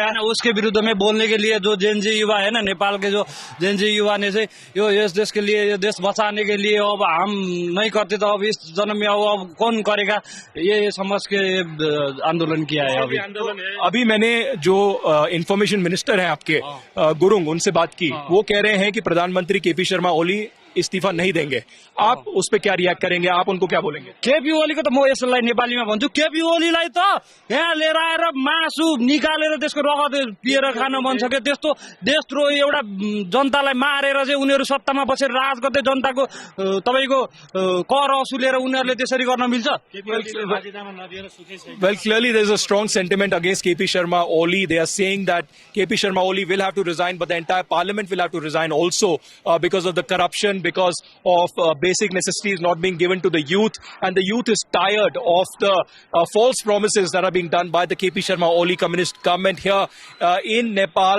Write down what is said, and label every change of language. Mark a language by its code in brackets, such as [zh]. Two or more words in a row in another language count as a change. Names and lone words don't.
[hi] उसके विरुद्ध में बोलने के लिए जो जेनजी युवा है ना, नेपाल के जो जेनजी युवा ने से यो इस देश के लिए, ये देश बचाने के लिए अब हम नहीं करते तो अब इस जन्म में अब कौन करेगा, ये समझ के आंदोलन किया है. अभी मैंने जो [en] information minister [hi] है आपके गुरुंग, उनसे बात की. वो कह रहे हैं कि प्रधानमंत्री केपी शर्मा ओली इस्तीफा नहीं देंगे. आप उस पर क्या रिएक्ट करेंगे? आप उनको क्या बोलेंगे? [ne] केपी ओलीको त म यसलाई नेपालीमा भन्छु, केपी ओलीलाई त यहाँ लिएर आएर मासु निकालेर त्यसको रगत पिएर खान मन छ के. त्यस्तो देशद्रोही एउटा जनतालाई मारेर चाहिँ उनीहरू सत्तामा बसेर राज गर्दै जनताको तपाईको कर असुलेर उनीहरूले त्यसरी गर्न मिल्छ? [en] Well, clearly there is a strong sentiment against KP Sharma Oli. They are saying that KP Sharma Oli will have to resign, but the entire parliament will have to resign also because of the corruption, because of basic necessities not being given to the youth. And the youth is tired of the false promises that are being done by the KP Sharma Oli communist government here in Nepal.